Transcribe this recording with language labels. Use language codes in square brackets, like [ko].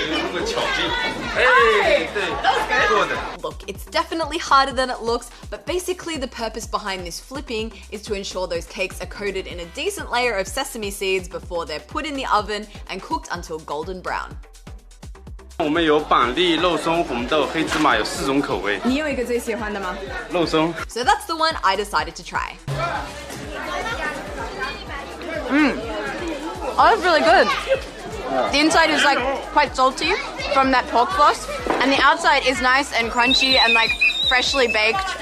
[en] Hey, that was good. Look, it's definitely harder than it looks, but basically the purpose behind this flipping is to ensure those cakes are coated in a decent layer of sesame seeds before they're put in the oven and cooked until golden brown. [zh] 我们有板栗、肉松、红豆、黑芝麻，有4种口味。你有一个最喜欢的吗？肉松。 [en] So that's the one I decided to try. Oh, that's really good. The inside is like quite salty from that pork floss, and the outside is nice and crunchy and like freshly baked.